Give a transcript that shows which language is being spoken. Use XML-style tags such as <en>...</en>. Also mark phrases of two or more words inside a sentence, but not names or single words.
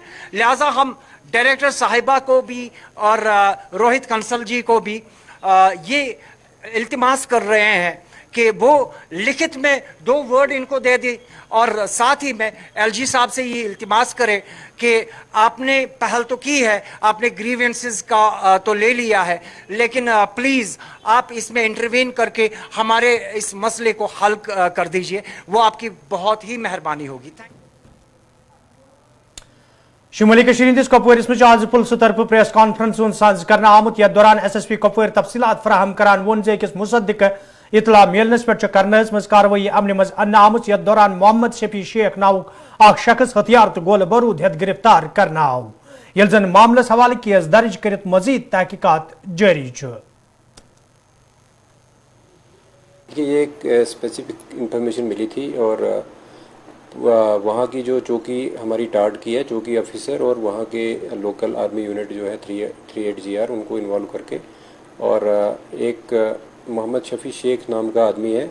<hi>लिहाजा हम डायरेक्टर साहिबा को भी और रोहित कंसल जी को भी ये इल्तिमास कर रहे हैं कि वो लिखित में 2 वर्ड इनको दे दी और साथ ही में एलजी साहब से ये इल्तिमास करे कि आपने पहल तो की है, आपने ग्रीवेंसेस का तो ले लिया है, लेकिन प्लीज़ आप इसमें इंटरवीन करके हमारे इस मसले को हल कर दीजिए, वो आपकी बहुत ही मेहरबानी होगी।</hi> <en>thank you.</en> <ks>शुमाली कश्मीर कपवर मज आज पुलिस तरफ</ks> <en>press conference</en> <ks>साज करना आमुत। यथ दौरान SSP कपवर तफसीलात फराहम करान वोन जे अकिस मुसद्दिक इतला मिलनस पे करनस मज कार्रवाई अमन मज अन्न आमुत। यथ दौरान मोहम्मद शफी शेख नाउक अख शख्स हथियार तो गोल बारूद हेत गिरफ्तार करना आव। यल जन मामलस हवाले केस दर्ज करित मजीद तहकीकात जारी छ।</ks> <hi>ये एक</hi> <en>specific information</en> <hi>मिली थी और वहाँ की जो चौकी हमारी टार्ड की है, चौकी ऑफिसर और वहाँ के</hi> <en>local army unit</en> <hi>जो है 38GR उनको इन्वॉल्व करके और एक मोहम्मद शफ़ी शेख नाम का आदमी है।</hi>